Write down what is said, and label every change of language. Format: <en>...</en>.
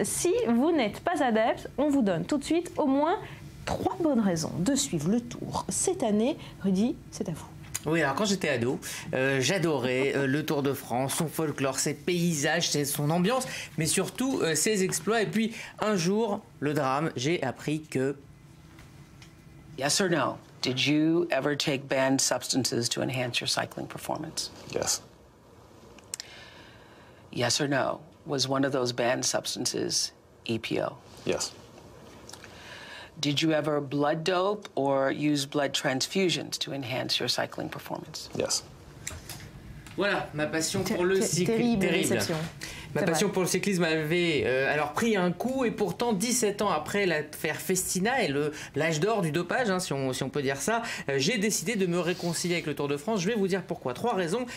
<fr>Si vous n'êtes pas adepte, on vous donne tout de suite au moins 3 bonnes raisons de suivre le Tour cette année. Rudy, c'est à vous. Oui, alors quand j'étais ado, j'adorais le Tour de France, son folklore, ses paysages, son ambiance, mais surtout ses exploits. Et puis un jour, le drame, j'ai appris que...</fr> <en>Yes or no? Did you ever take banned substances to enhance your cycling performance? Yes. Yes or no? Was one of those banned substances EPO? Yes. Did you ever blood dope or use blood transfusions to enhance your cycling performance? Yes.</en> <fr>Voilà, ma passion pour le cyclisme. Terrible. Ma passion pour le cyclisme avait alors pris un coup, et pourtant 17 ans après l'affaire Festina et l'âge d'or du dopage, si on peut dire ça, j'ai décidé de me réconcilier avec le Tour de France. Je vais vous dire pourquoi. 3 raisons.</fr>